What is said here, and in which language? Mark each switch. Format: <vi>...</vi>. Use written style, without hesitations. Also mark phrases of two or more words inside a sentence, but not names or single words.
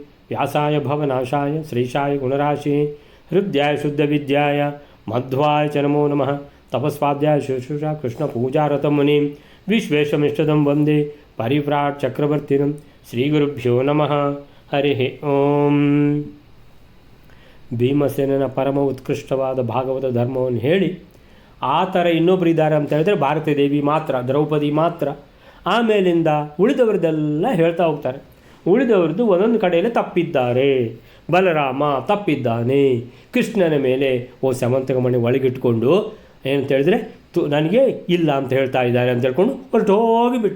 <sa>व्यासाय भवनाशाय श्रीशाय गुणराशिये हृद्याय शुद्धविद्याय मध्वाय च नमो नमः। तपस्वाध्याय शुश्रूषा कृष्णपूजारतं मुनिं विश्वेशमिष्टदं वन्दे परिव्राट् चक्रवर्तिनं। श्रीगुरुभ्यो नमः। हरिः ಓಂ।</sa> <kn>ಭೀಮಸೇನನ ಪರಮ ಉತ್ಕೃಷ್ಟವಾದ ಭಾಗವತ ಧರ್ಮವನ್ನು ಹೇಳಿ ಆ ಥರ ಇನ್ನೊಬ್ಬರು ಇದ್ದಾರೆ ಅಂತ ಹೇಳಿದ್ರೆ ಭಾರತೀ ದೇವಿ ಮಾತ್ರ, ದ್ರೌಪದಿ ಮಾತ್ರ. ಆಮೇಲಿಂದ ಉಳಿದವರದೆಲ್ಲ ಹೇಳ್ತಾ ಹೋಗ್ತಾರೆ. ಉಳಿದವರದ್ದು ಒಂದೊಂದು ಕಡೆಯಲ್ಲಿ ತಪ್ಪಿದ್ದಾರೆ. ಬಲರಾಮ ತಪ್ಪಿದ್ದಾನೆ, ಕೃಷ್ಣನ ಮೇಲೆ ಸ್ಯಮಂತಕಮಣಿ ಒಳಗಿಟ್ಕೊಂಡು ಏನಂತ ಹೇಳಿದ್ರೆ ನನಗೆ ಇಲ್ಲ ಅಂತ ಹೇಳ್ತಾ ಇದ್ದಾರೆ ಅಂತ ಹೇಳ್ಕೊಂಡು ಹೊರಟು ಹೋಗಿಬಿಟ್ಟ.</kn>